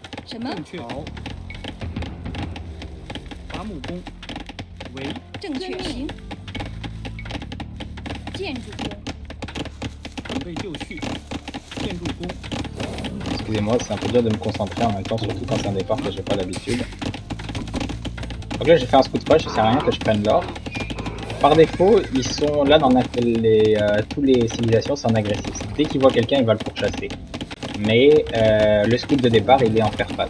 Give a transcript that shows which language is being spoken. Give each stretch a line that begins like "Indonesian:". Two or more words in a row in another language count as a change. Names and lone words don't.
Chinese: 什么？正确。好。伐木工。喂。正确。行。建筑工。准备就绪。建筑工。
French: Excusez-moi, c'est un peu dur de me concentrer en même temps, surtout quand c'est un départ que j'ai pas l'habitude. Donc là j'ai fait un
English: scout rush,
French: ça sert à rien que je prenne l'or. Par défaut, ils sont là dans tous les civilisations sont agressifs. Dès qu'ils voient quelqu'un, ils va le pourchasser. Mais le scout de départ, il est en faire-face.